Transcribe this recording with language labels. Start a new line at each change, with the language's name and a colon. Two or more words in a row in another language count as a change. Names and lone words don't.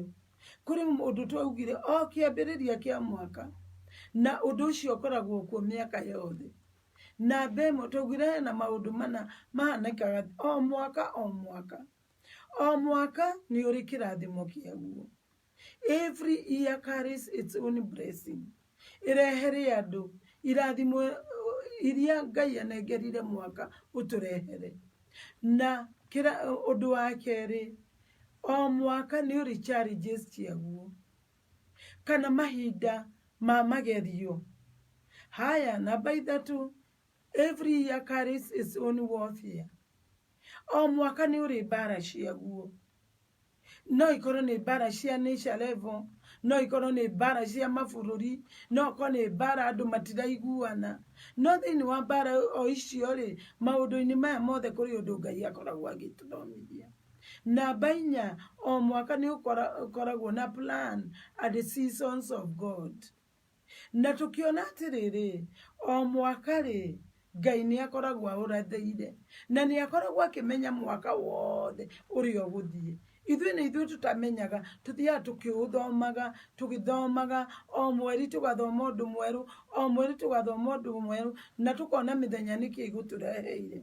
Kikuyu: Kũrĩ ũndũ twaugire o kĩambĩrĩria kĩa mwaka, na ũndũ ũcio ũkoragwo kuo mĩaka yothe. Na mbemwe twaugire hena maũndũ mana mahanĩkaga o mwaka o mwaka. O mwaka nĩ ũrĩ kĩrathimo kĩaguo.
English: Every year carries its own blessing.
Kikuyu: Irehere andũ irathimo iria Ngai anengerire mwaka ũtũrehere. Na ũndũ wa kerĩ, o mwaka nĩ ũrĩ challenges ciaguo, kana mahinda ma magerio. Haya, namba 3,
English: Every year carries its own warfare.
Kikuyu: O mwaka ni uri bara ciaguo. No ikorwo nĩ bara cia
English: nation level,
Kikuyu: no ikorwo nĩ bara cia mabũrũri, no ikorwo nĩ bara andũ matiraiguana. No thĩinĩ wa bara o icio rĩ, maũndũ-inĩ maya mothe kũrĩ ũndũ Ngai akoragwo agĩtũthomithia. Namba 4, o mwaka nĩ ũkoragwo na
English: plan and the seasons of God.
Kikuyu: Na tukiona atĩrĩrĩ, o mwaka rĩ, Ngai nĩ akoragwo aũrathĩire, na nĩ akoragwo akĩmenya mwaka wothe ũrĩa ũgũthiĩ. Ithuĩ tutamenyaga, tuthiaga tũgĩthomaga, o mweri tũgathoma ũndũ mwerũ, o mweri tũgathoma ũndũ mwerũ, na tukona mĩthenya nĩkĩ igũtũreheire.